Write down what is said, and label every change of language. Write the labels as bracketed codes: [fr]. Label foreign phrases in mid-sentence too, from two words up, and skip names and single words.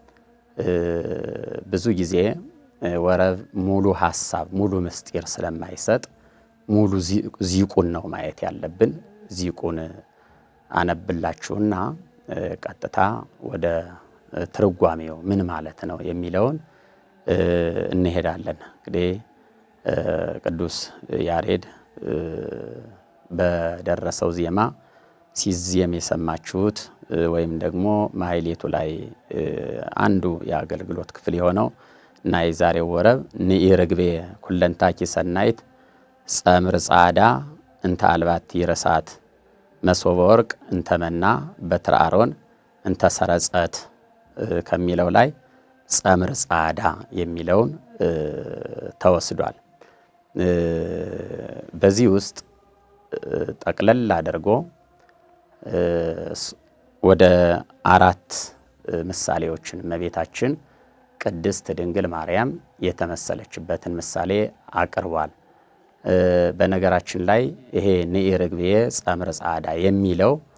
[am] ብዙ ጊዜ ወረብ ሙሉ ሐሳብ ሙሉ ምስጢር ስለማይሰጥ ሙሉ ዚቁን ነው ማየት ያለብን። ዚቁን አነብላችሁና ቀጥታ ወደ ትርጓሜው ምን ማለት ነው የሚለውን እንሄዳለን። እንግዲህ ቅዱስ ያሬድ በደረሰው ዜማ ሲዜም የሰማችሁት ወይም ደግሞ ማሕሌቱ ላይ አንዱ የአገልግሎት ክፍል የሆነው እና የዛሬው ወረብ [gez] ንኢ ርግቤ ኩለንታኪ ሰናይት ጸምር ጻዳ እንተ አልባቲ ረሳት መሶበ ወርቅ እንተመና በትረ አሮን እንተ ሰረጸት [am] ከሚለው ላይ [gez] ጸምር ጻዳ [am] የሚለውን ተወስዷል። በዚህ ውስጥ ጠቅለል አድርጎ ወደ 4 ምሳሌዎችን እመቤታችን ቅድስት ድንግል ማርያም የተመሰለችበትን ምሳሌ አቅርቧል። በነገራችን ላይ ይሄ [gez] ንኢ ርግቤ ጸምር ጻዳ [am] የሚለው